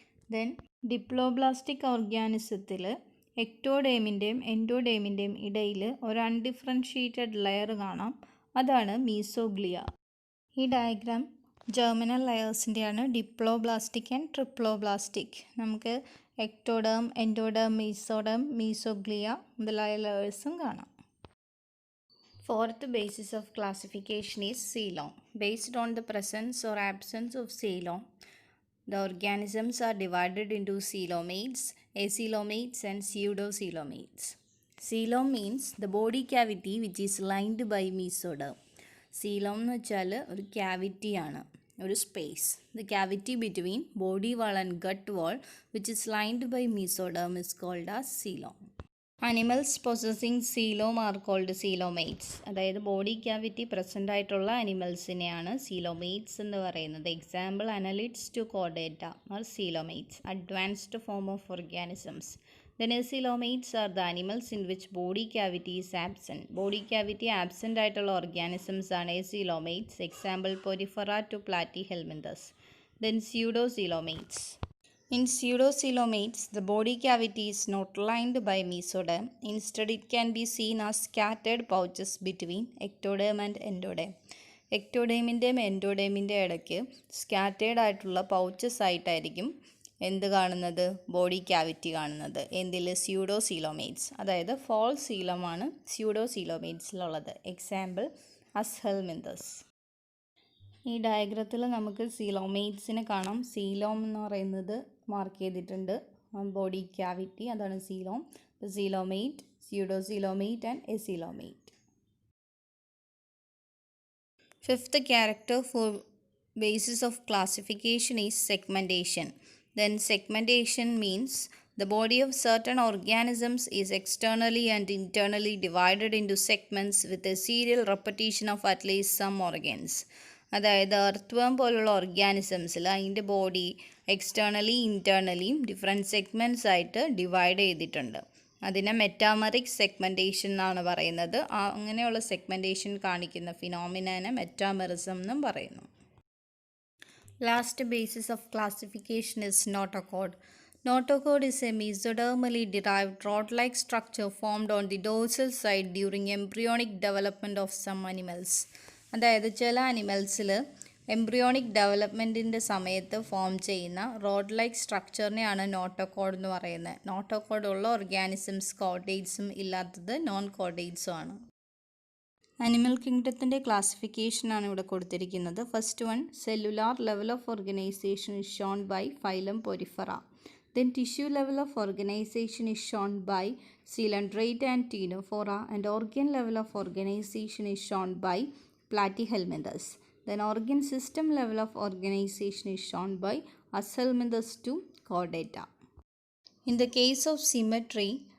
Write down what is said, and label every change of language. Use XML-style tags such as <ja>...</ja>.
<ml>Then diploblastic ഓർഗാനിസത്തിൽ എക്ടോഡേമിൻ്റെയും എൻഡോഡേമിൻ്റെയും ഇടയിൽ ഒരു undifferentiated layer കാണാം. അതാണ് മീസോഗ്ലിയ. ഈ diagram germinal ലെയേഴ്സിൻ്റെയാണ്, diploblastic and triploblastic. നമുക്ക് എക്ടോഡേം, എൻഡോഡേം, മീസോഡേം, മീസോഗ്ലിയ മുതലായ ലെയേഴ്സും കാണാം.</ml> <en>Fourth basis of classification is coelom. Based on the presence or absence of coelom, the organisms are divided into coelomates, acoelomates and pseudocoelomates. Coelom means the body cavity which is lined by mesoderm.</en> <ml>Coelom എന്ന് വെച്ചാൽ ഒരു ക്യാവിറ്റിയാണ്, ഒരു space.</ml> <en>The cavity between body wall and gut wall which is lined by mesoderm is called as coelom. Animals possessing coelom are called coelomates.</en> <ml>അതായത് body cavity present ആയിട്ടുള്ള അനിമൽസിനെയാണ് coelomates എന്ന് പറയുന്നത്.</ml> <en>Example annelids to chordata are coelomates, advanced form of organisms. Then acoelomates are the animals in which body cavity is absent.</en> <ml>Body cavity absent ആയിട്ടുള്ള organisms ആണ് acoelomates.</ml> <en>Example Porifera to Platyhelminthes. Then pseudocoelomates. In pseudocoelomates, the body cavity is not lined by mesoderm. Instead, it can be seen as scattered pouches between ectoderm and endoderm.</en> <ml>എക്ടോഡേമിൻ്റെയും എൻഡോഡേമിൻ്റെ ഇടയ്ക്ക് scattered ആയിട്ടുള്ള pouches ആയിട്ടായിരിക്കും എന്ത് കാണുന്നത്, body cavity കാണുന്നത്. എന്തിൽ? സ്യൂഡോസീലോമേറ്റ്സ്. അതായത് fall സീലമാണ് സ്യൂഡോസീലോമേറ്റ്സിലുള്ളത്. Example അസ്ഹെൽമിന്തസ്. ഈ ഡയഗ്രത്തിൽ നമുക്ക് സീലോമേറ്റ്സിനെ കാണാം. സീലോം എന്ന് പറയുന്നത് മാർക്ക് ചെയ്തിട്ടുണ്ട്, ബോഡി ക്യാവിറ്റി, അതാണ് coelom.</ml> <en>Coelomate, pseudocoelomate and acoelomate. Fifth character for basis of classification is segmentation. Then segmentation means the body of certain organisms is externally and internally divided into segments with a serial repetition of at least some organs.</en> <ml>അതായത് earthworm പോലുള്ള ഓർഗാനിസംസിൽ അതിൻ്റെ body externally ഇൻറ്റേർണലിയും different segments ആയിട്ട് divide ചെയ്തിട്ടുണ്ട്. അതിനെ metameric segmentation എന്നാണ് പറയുന്നത്. അങ്ങനെയുള്ള segmentation കാണിക്കുന്ന ഫിനോമിനനെ മെറ്റാമെറിസം എന്നും പറയുന്നു.</ml> <en>Last basis of classification is notochord. Notochord is a mesodermally derived rod-like structure formed on the dorsal side during embryonic development of some animals.</en> <ml>അതായത് ചില അനിമൽസിൽ എംബ്രിയോണിക് ഡെവലപ്മെൻറ്റിൻ്റെ സമയത്ത് ഫോം ചെയ്യുന്ന റോഡ് ലൈക്ക് സ്ട്രക്ചറിനെയാണ് നോട്ടോകോഡ് എന്ന് പറയുന്നത്. Notochord ഉള്ള organisms കോർഡേറ്റ്സും ഇല്ലാത്തത് non കോർഡേറ്റ്സും ആണ്. Animal കിങ്ഡത്തിൻ്റെ ക്ലാസിഫിക്കേഷനാണ് ഇവിടെ കൊടുത്തിരിക്കുന്നത്.</ml> <en>First one, cellular level of organization is shown by phylum Porifera. Then tissue level of organization is shown by Coelenterate and Ctenophora, and organ level of organization is shown by Platyhelminthes. Then organ system level of organization is shown by Ashelminthus to Chordata. In the case of symmetry,</en>